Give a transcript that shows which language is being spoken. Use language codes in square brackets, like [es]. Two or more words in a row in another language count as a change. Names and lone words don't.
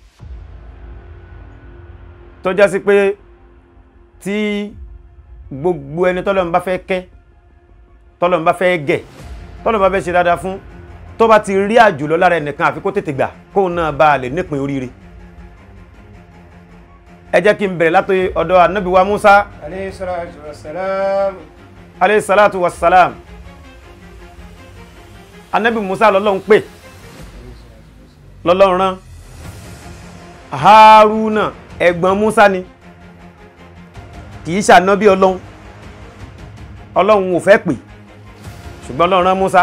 [yo] tó já sí pé tí gbogbo ẹni tọ́lọ́run bá fẹ́ kẹ́, tọ́lọ́run bá fẹ́ gẹ̀, tọ́lọ́run bá fẹ́ ṣe dáadáa fún, tó bá ti rí àjùlọ lára ẹnìkan àfi kó tètè gbà kó náà bá lè nípìn oríire. Ẹ jẹ́ kí n bẹ̀rẹ̀ láti ọ̀dọ̀ ànábì wa Musa [ar] عليه الصلاة والسلام. عليه الصلاة والسلام. [yo] Ànábì Musa lọ́lọ́run pè, lọ́lọ́run rán. Haruna ẹ̀gbọ́n Musa ni, kìí ṣànábì Ọlọ́run, Ọlọ́run ò fẹ́ pè, ṣùgbọ́n Ọlọ́run rán Musa.